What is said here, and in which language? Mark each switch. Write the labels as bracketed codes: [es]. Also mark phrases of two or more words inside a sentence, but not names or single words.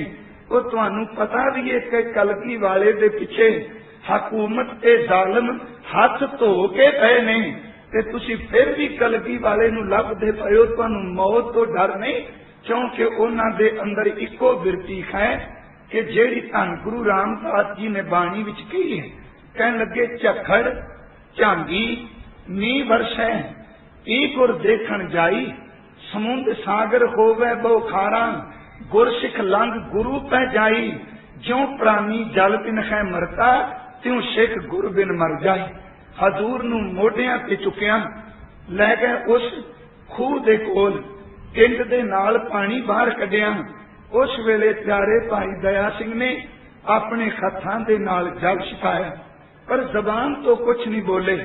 [pa] ਵੋ ਤੁਹਾਨੂੰ ਪਤਾ ਭੀ ਹੈ ਕਿ ਕਲਗੀ ਵਾਲੇ ਦੇ ਪਿੱਛੇ ਹਕੂਮਤ ਤੇ ਜ਼ਾਲਮ ਹੱਥ ਧੋ ਕੇ ਪੇ ਨੇ ਤੇ ਤੁਸੀਂ ਫਿਰ ਭੀ ਕਲਗੀ ਵਾਲੇ ਨੂੰ ਲੱਭਦੇ ਪਏ ਹੋ। ਤੁਹਾਨੂੰ ਮੌਤ ਤੋਂ ਡਰ ਨਹੀਂ, ਕਿਉਂਕਿ ਉਨ੍ਹਾਂ ਦੇ ਅੰਦਰ ਇਕੋ ਬਿਰਤੀ ਹੈ ਕਿ ਜਿਹੜੀ ਧੰਨ ਗੁਰੂ ਰਾਮਦਾਸ ਜੀ ਨੇ ਬਾਣੀ ਵਿੱਚ ਕਹੀ ਹੈ। ਕਹਿਣ ਲੱਗੇ ਝੱਖੜ ਝਾਂਗੀ ਨੀ ਵਰਸੈ ਈ ਗੁਰ ਦੇਖਣ ਜਾਈ, ਸਮੁੰਦ ਸਾਗਰ ਹੋਵੇ ਬਹੁ ਖਾਰਾ, ਗੁਰਸਿਖ ਲੰਘ ਗੁਰੂ ਪੈ ਜਾਈ, ਜਿਉਂ ਪ੍ਰਾਣੀ ਜਲ ਬਿਨ ਹੈ ਮਰਤਾ, ਤਿਉਂ ਸਿਖ ਗੁਰੂ ਬਿਨ ਮਰ ਜਾਈ। ਹਜ਼ੂਰ ਨੂੰ ਮੋਢਿਆਂ ਤੇ ਚੁੱਕਿਆ ਲੈ ਗਏ ਉਸ ਖੂਹ ਦੇ ਕੋਲ, ਟਿੰਡ ਦੇ ਨਾਲ ਪਾਣੀ ਬਾਹਰ ਕੱਢਿਆ। ਉਸ ਵੇਲੇ ਪਿਆਰੇ ਭਾਈ ਦਇਆ ਸਿੰਘ ਨੇ ਆਪਣੇ ਹੱਥਾਂ ਦੇ ਨਾਲ ਜਲ ਛਿਪਾਇਆ, ਪਰ ਜ਼ਬਾਨ ਤੋਂ ਕੁਝ ਨਹੀਂ ਬੋਲੇ।